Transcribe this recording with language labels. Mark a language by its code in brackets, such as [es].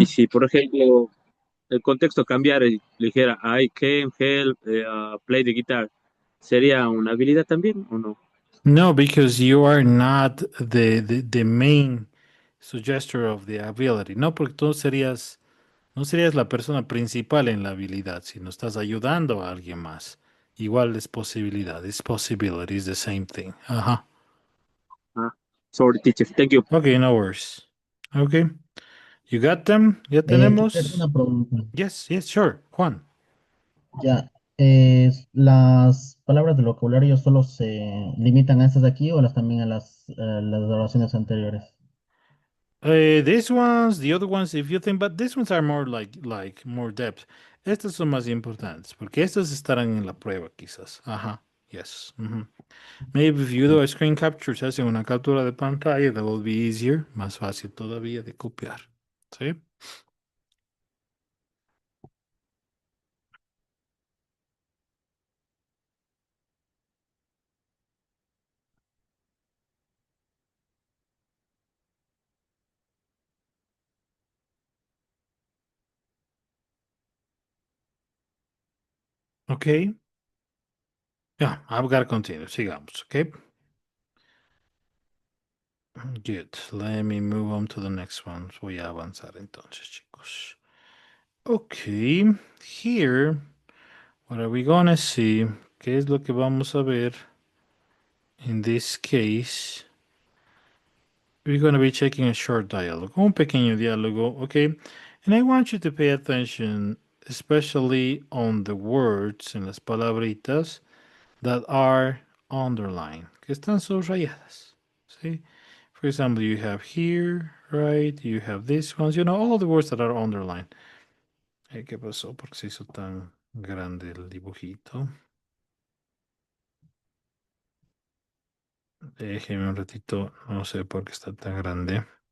[es] y si por ejemplo el contexto cambiara y le dijera [en] I can help play the guitar, [es] ¿sería una habilidad también o no? [en] No, because you are not the main suggester of the ability. [es] No, porque tú no serías la persona principal en la habilidad, sino estás ayudando a alguien más. Igual es posibilidad, es possibility, [en] is the same thing. [es] Ajá. [en] Sorry, teacher, thank you. Okay, no worries. Okay. You got them? [es] ¿Ya [en] Teacher, [es] tenemos? una pregunta. [en] Yes, yes, sure. Juan. [es] Ya, ¿las palabras del vocabulario solo se limitan a estas de aquí o también a las oraciones anteriores? [en] These ones, the other ones, if you think, but these ones are more like more depth. [es] Estas son más importantes, porque estas estarán en la prueba, quizás. Ajá. [en] Yes. [es] Mhm. [en] Maybe if you do a screen capture, [es] se hace una captura de pantalla, [en] that will be easier, [es] más fácil todavía de copiar. ¿Sí? [en] Okay. Yeah, I've got to continue. [es] Sigamos, [en] okay? Good. Let me move on to the next one. [es] Voy a avanzar entonces, chicos. [en] Okay. Here, what are we gonna see? [es] ¿Qué es lo que vamos a ver? [en] In this case, we're going to be checking a short dialogue, [es] un pequeño diálogo, [en] okay? And I want you to pay attention, especially on the words, [es] en las palabritas, [en] that are underlined, [es] que están subrayadas, [en] see? For example, you have here, right? You have these ones, you know, all the words that are underlined. [es] ¿Qué pasó? ¿Por qué se hizo tan grande el dibujito? Déjeme un ratito, no sé por qué está tan grande.